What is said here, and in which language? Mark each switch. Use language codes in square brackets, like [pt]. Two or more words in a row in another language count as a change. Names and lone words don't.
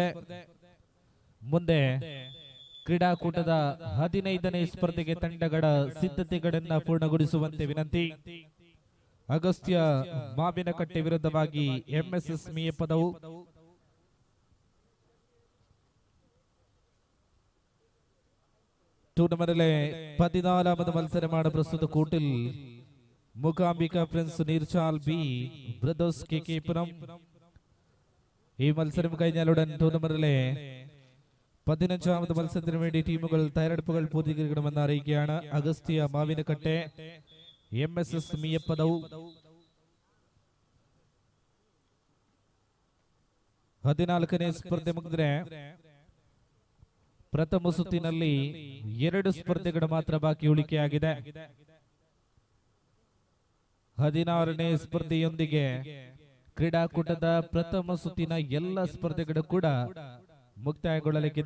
[kn] ಮುಂದೆ ಕ್ರೀಡಾಕೂಟದ 15ನೇ ಸ್ಪರ್ಧೆಗೆ ತಂಡಗಳ ಸಿದ್ಧತೆಗಳನ್ನ ಪೂರ್ಣಗೊಳಿಸುವಂತೆ ವಿನಂತಿ. ಅಗಸ್ತ್ಯ ಮಾವಿನಕಟ್ಟೆ ವಿರುದ್ಧವಾಗಿ MSS ಮೀಯಪದವು. [ml] ಟೂರ್ನಮೆಂಟ್ನಲ್ಲಿ 14வது മത്സരമാണ് പ്രസ്തുത കൂട്ടിൽ. മൂകാംബിക ഫ്രണ്ട്സ് നീർച്ചാൽ ബി ബ്രദേഴ്സ് KK പുരം. ഈ മത്സരം കഴിഞ്ഞാലുടൻ ടൂർണമെന്റിലെ 15ാമത് മത്സരത്തിന് വേണ്ടി ടീമുകൾ തയ്യാറെടുപ്പുകൾ പൂർത്തീകരിക്കണമെന്ന് അറിയിക്കുകയാണ്. അഗസ്ത്യ മാവിനക്കട്ടെ, MSS മീയപ്പദവ്. [kn] 14ನೇ ಸ್ಪರ್ಧೆ ಮುಗಿದ್ರೆ ಪ್ರಥಮ ಸುತ್ತಿನಲ್ಲಿ 2 ಸ್ಪರ್ಧೆಗಳು ಮಾತ್ರ ಬಾಕಿ ಉಳಿಕೆಯಾಗಿದೆ. 16ನೇ ಸ್ಪರ್ಧೆಯೊಂದಿಗೆ ಕ್ರೀಡಾಕೂಟದ ಪ್ರಥಮ ಸುತ್ತಿನ ಎಲ್ಲ ಸ್ಪರ್ಧೆಗಳು ಕೂಡ ಮುಕ್ತಾಯಗೊಳ್ಳಲಿಕ್ಕಿದೆ.